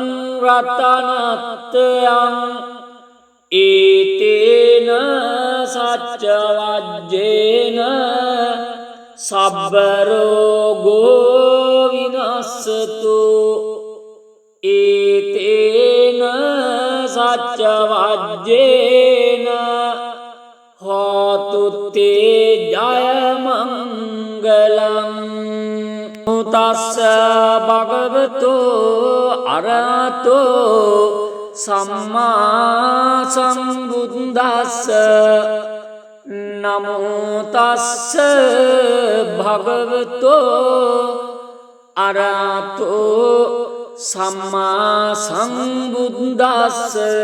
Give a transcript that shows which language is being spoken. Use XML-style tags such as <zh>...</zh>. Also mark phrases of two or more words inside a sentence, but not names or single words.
<pi>රතනත්යං ඒතේන සච්ච වජ්ජේන සබ්බ රෝගෝ විනස්සතු ඒතේන සච්ච වජ්ජේන හෝතු තේ ජය මංගලං තස්ස භගවතු අරහතෝ සම්මා සම්බුද්දස්ස නමෝ තස්ස භගවතු අරහතෝ සම්මා සම්බුද්දස්ස</pi>